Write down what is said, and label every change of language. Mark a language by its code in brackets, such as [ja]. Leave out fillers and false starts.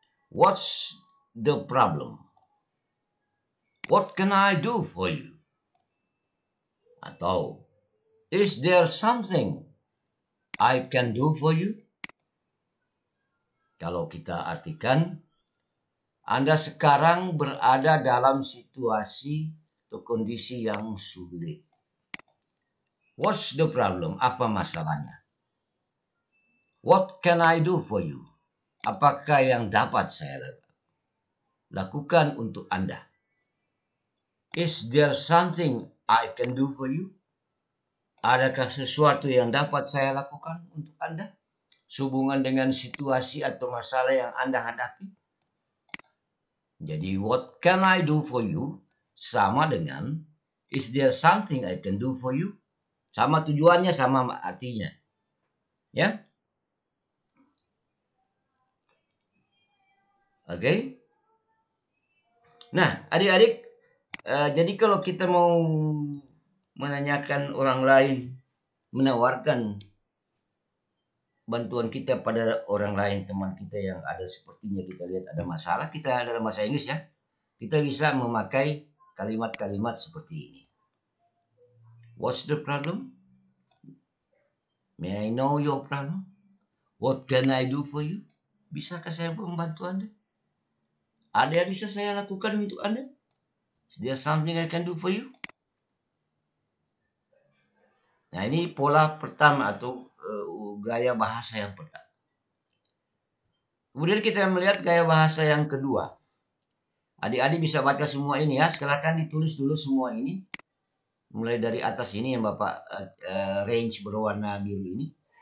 [en] What's the problem? What can I do for you? [id] Atau, [en] is there something I can do for you? [id] Kalau kita artikan, Anda sekarang berada dalam situasi atau kondisi yang sulit. [en] What's the problem? [id] Apa masalahnya? [en] What can I do for you? [id] Apakah yang dapat saya lakukan untuk Anda? [en] Is there something I can do for you? [id] Adakah sesuatu yang dapat saya lakukan untuk Anda? Sehubungan dengan situasi atau masalah yang Anda hadapi? Jadi [en] what can I do for you? [id] Sama dengan [en] is there something I can do for you? [id] Sama tujuannya, sama artinya. Ya? Oke. Nah, adik-adik, jadi kalau kita mau menanyakan orang lain, menawarkan bantuan kita pada orang lain, teman kita yang ada sepertinya kita lihat ada masalah, kita dalam bahasa Inggris ya, kita bisa memakai kalimat-kalimat seperti ini. [en] What's the problem? May I know your problem? What can I do for you? [id] Bisakah saya membantu Anda? Ada yang bisa saya lakukan untuk Anda? [en] Is there something I can do for you? [id] Nah, ini pola pertama atau gaya bahasa yang pertama. Kemudian kita melihat gaya bahasa yang kedua. Adik-adik bisa baca semua ini ya. Silakan ditulis dulu semua ini. Mulai dari atas ini yang Bapak range berwarna biru ini.